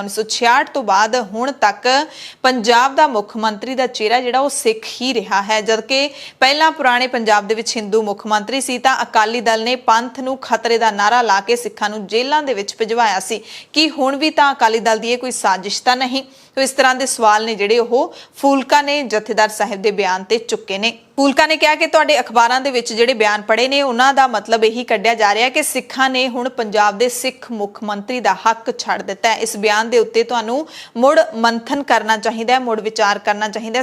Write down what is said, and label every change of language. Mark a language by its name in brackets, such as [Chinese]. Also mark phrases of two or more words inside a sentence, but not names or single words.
[Punjabi] 1966 ਤੋਂ ਬਾਅਦ ਹੁਣ ਤੱਕ ਪੰਜਾਬ ਦਾ ਮੁੱਖ ਮੰਤਰੀ ਦਾ ਚਿਹਰਾ ਜਿਹੜਾ ਉਹ ਸਿੱਖ ਹੀ ਰਿਹਾ ਹੈ। ਜਦਕਿ ਪਹਿਲਾਂ ਪੁਰਾਣੇ ਪੰਜਾਬ ਦੇ ਵਿੱਚ ਹਿੰਦੂ ਮੁੱਖ ਮੰਤਰੀ ਸੀ ਤਾਂ ਅਕਾਲੀ ਦਲ ਨੇ ਪੰਥ ਨੂੰ ਖਤਰੇ ਦਾ ਨਾਰਾ ਲਾ ਕੇ ਸਿੱਖਾਂ ਨੂੰ ਜੇਲ੍ਹਾਂ ਦੇ ਵਿੱਚ ਭਿਜਵਾਇਆ ਸੀ। ਕਿ ਹੁਣ ਵੀ ਤਾਂ ਅਕਾਲੀ ਦਲ ਦੀ ਇਹ ਕੋਈ ਸਾਜ਼ਿਸ਼ ਤਾਂ ਨਹੀਂ? ਤਾਂ ਇਸ ਤਰ੍ਹਾਂ ਦੇ ਸਵਾਲ ਨੇ ਜਿਹੜੇ ਉਹ ਫੂਲਕਾ ਨੇ ਜਥੇਦਾਰ ਸਾਹਿਬ ਦੇ ਬਿਆਨ ਤੇ ਚੁੱਕੇ ਨੇ। ਫੂਲਕਾ ਨੇ ਕਿਹਾ ਕਿ ਤੁਹਾਡੇ ਅਖ਼ਬਾਰਾਂ ਦੇ ਵਿੱਚ ਜਿਹੜੇ ਬਿਆਨ ਪੜ੍ਹੇ ਨੇ ਉਹਨਾਂ ਦਾ ਮਤਲਬ ਇਹੀ ਕੱਢਿਆ ਜਾ ਰਿਹਾ ਹੈ ਕਿ ਸਿੱਖਾਂ ਨੇ ਹੁਣ ਪੰਜਾਬ ਦੇ ਸਿੱਖ ਮੁੱਖ ਮੰਤਰੀ ਦਾ ਹੱਕ ਛੱਡ ਦਿੱਤਾ ਹੈ। ਇਸ ਬਿਆਨ ਦੇ ਉੱਤੇ ਤੁਹਾਨੂੰ ਮੁੜ ਮੰਥਨ ਕਰਨਾ ਚਾਹੀਦਾ ਹੈ, ਮੁੜ ਵਿਚਾਰ ਕਰਨਾ ਚਾਹੀਦਾ ਹੈ।